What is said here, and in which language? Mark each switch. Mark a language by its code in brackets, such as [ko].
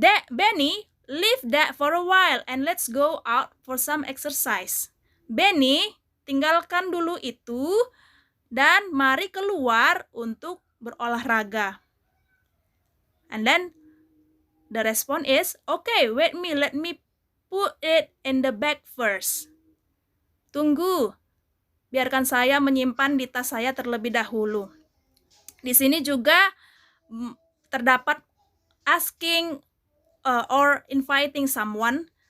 [en] Benny, leave that for a while and let's go out for some exercise. [id] Benny, tinggalkan dulu itu dan mari keluar untuk berolahraga. [en] And then the response is, okay, let me put it in the bag first. [id] Tunggu, biarkan saya menyimpan di tas saya terlebih dahulu. Di sini juga terdapat [en] asking or inviting someone.